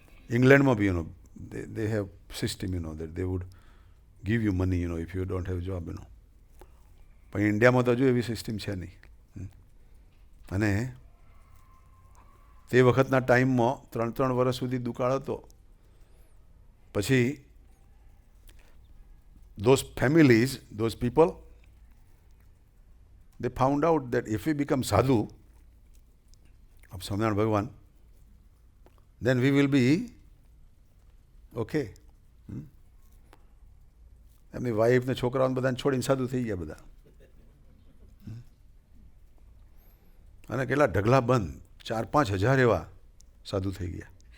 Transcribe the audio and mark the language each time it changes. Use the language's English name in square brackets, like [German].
[English] England [Gujarati] ma bhi, [English] they have system, that they would give you money, if you don't have job, [Gujarati] પણ ઇન્ડિયામાં તો હજુ એવી system છે નહીં. અને તે વખતના ટાઈમમાં 3 વર્ષ સુધી દુકાળ હતો. પછી [English] those families, those people, they found out that if we become sadhu of Swaminarayan Bhagavan, then we will be okay. [Gujarati] એમની વાઈફ ને છોકરાઓને બધાને છોડીને સાધુ થઈ ગયા બધા. અને કેટલા ઢગલા બંધ 4-5 હજાર એવા સાધુ થઈ ગયા.